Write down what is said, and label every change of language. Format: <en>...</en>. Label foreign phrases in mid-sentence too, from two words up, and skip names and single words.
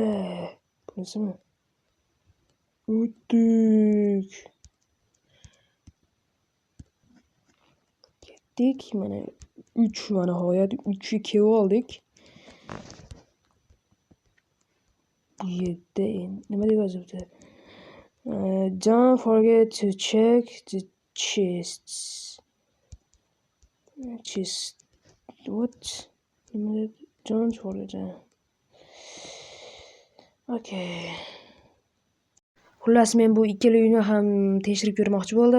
<uz>Bunisimi? O'tdik. Ketdik. Mana 3 mana nihoyat 3 kelib oldik. 7 nima deb yozibdi?</uz> <en>Don't forget to check the chests. what?</en> <uz>Nimadir jon chiqargan. Okay. Xullas men bu ikkala uyni ham tekshirib ko'rmoqchi bo'ldim.</uz>